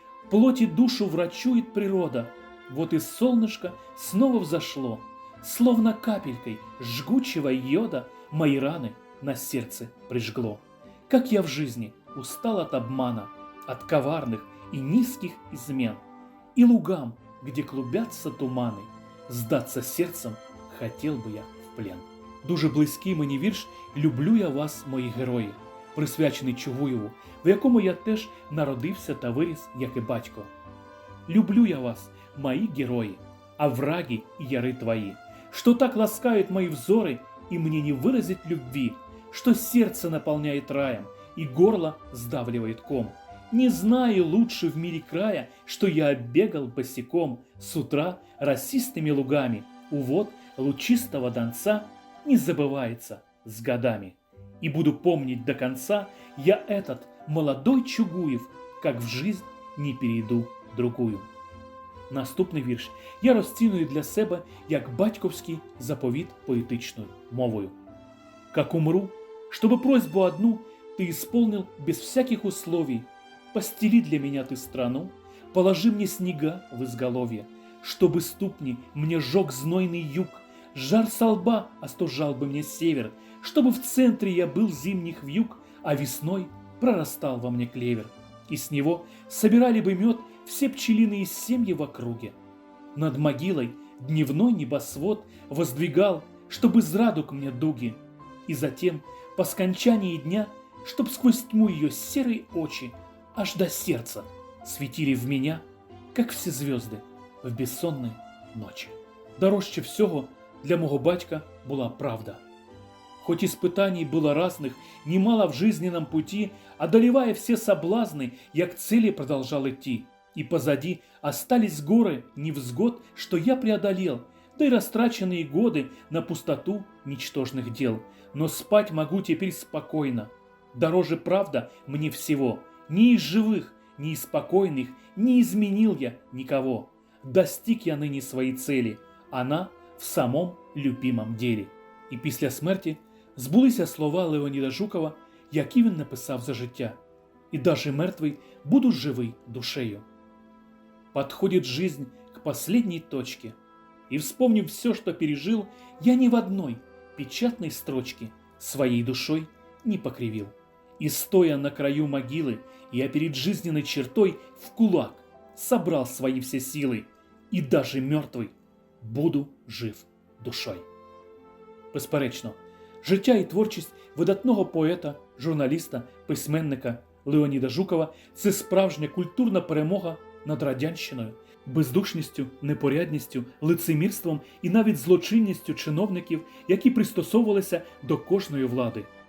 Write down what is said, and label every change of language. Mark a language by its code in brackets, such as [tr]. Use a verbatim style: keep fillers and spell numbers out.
[ru] Плоть и душу врачует природа, вот и солнышко снова взошло, словно капелькой жгучего йода мои раны на сердце прижгло. Как я в жизни устал от обмана, от коварных и низких измен, и лугам, где клубятся туманы, сдаться сердцем хотел бы я в плен». [uk] Дуже близький мені вірш «Люблю я вас, мої герої», присвячений Чугуєву, в якому я теж народився та виріс, як і батько. [ru] «Люблю я вас, [uk] мої герої, [ru] овраги и яры твои, что так ласкают мои взоры, и мне не выразить любви, что сердце наполняет раем, и горло сдавливает ком. Не знаю лучше в мире края, что я оббегал босиком с утра росистыми лугами, увод лучистого Донца, не забывается с годами. И буду помнить до конца я этот молодой Чугуев, как в жизнь не перейду другую. [uk] Наступний вірш я розціную для себе як батьковський заповіт поетичною мовою. [ru] «Как умру, чтобы просьбу одну ты исполнил без всяких условий, постели для меня ты страну, положи мне снега в изголовье, чтобы ступни мне жег знойный юг, жар со лба остужал бы мне север, чтобы в центре я был зимних вьюг, а весной прорастал во мне клевер, и с него собирали бы мед все пчелиные семьи в округе. Над могилой дневной небосвод воздвигал, чтоб из радуг мне дуги, и затем, по скончании дня, чтоб сквозь тьму ее серые очи аж до сердца светили в меня, как все звезды в безсонной ночі». [uk] Дорожче всього для мого батька була правда. [ru] Хоть испытаний было разных, немало в жизненном пути, одолевая все соблазны, я к цели продолжал идти. И позади остались горы невзгод, что я преодолел, да и растраченные годы на пустоту ничтожных дел. Но спать могу теперь спокойно. Дороже правда мне всего. Ни из живых, ни из спокойных не изменил я никого. Достиг я ныне своей цели. Она в самом любимом делі. [uk] І після смерті збулися слова Леоніда Жукова, які він написав за життя. «І даже мертвий буду живий душею». [ru] Подходит жизнь к последней точке. И вспомнив все, что пережил, я ни в одной печатной строчке своей душой не покривил. И стоя на краю могилы, я перед жизненной чертой в кулак собрал свои все силы. И даже мертвый буду жив душой. [uk] Безперечно, життя і творчість видатного поета, журналіста, письменника Леоніда Жукова – це справжня культурна перемога над радянщиною, бездушністю, непорядністю, лицемірством і навіть злочинністю чиновників, які пристосовувалися до кожної влади.